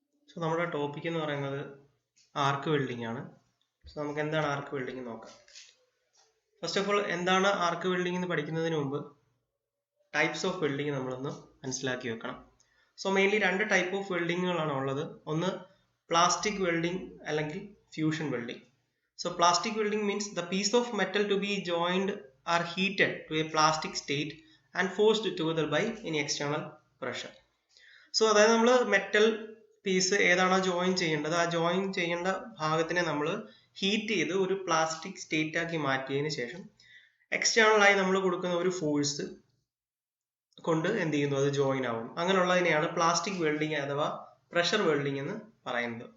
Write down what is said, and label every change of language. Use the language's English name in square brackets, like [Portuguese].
[Malayalam] So നമ്മുടെ topic എന്ന് പറയുന്നത് ആർക്ക് വെൽഡിംഗ് ആണ്. സോ നമുക്ക് എന്താണ് ആർക്ക് വെൽഡിംഗ് നോക്കാം. ഫസ്റ്റ് ഓഫ് ഓൾ എന്താണ് ആർക്ക് വെൽഡിംഗ് എന്ന് പഠിക്കുന്നതിന് മുമ്പ് ടൈപ്സ് ഓഫ് വെൽഡിംഗ് നമ്മളൊന്ന് മനസ്സിലാക്കി വെക്കണം. സോ മെയിൻലി രണ്ട് ടൈപ്പ് ഓഫ് വെൽഡിങ്ങുകളാണ് ഉള്ളത്. ഒന്ന് പ്ലാസ്റ്റിക് വെൽഡിംഗ് അല്ലെങ്കിൽ fusion welding. [English] So plastic welding means the piece of metal to be joined are heated to a plastic state and forced together by any external pressure. [Malayalam] So അതായത് നമ്മൾ metal piece ഏതാണോ join ചെയ്യേണ്ടത് ആ join ചെയ്യേണ്ട ഭാഗത്തിനെ നമ്മൾ heat ചെയ്ത് ഒരു plastic state ആക്കി മാറ്റിയതിന് ശേഷം എക്സ്റ്റേണൽ ആയി നമ്മൾ കൊടുക്കുന്ന ഒരു ഫോഴ്സ് കൊണ്ട് എന്ത് ചെയ്യുന്നു, അത് ജോയിൻ ആവും. അങ്ങനെയുള്ളതിനെയാണ് പ്ലാസ്റ്റിക് വെൽഡിംഗ് അഥവാ പ്രഷർ വെൽഡിംഗ് എന്ന് പറയുന്നത്.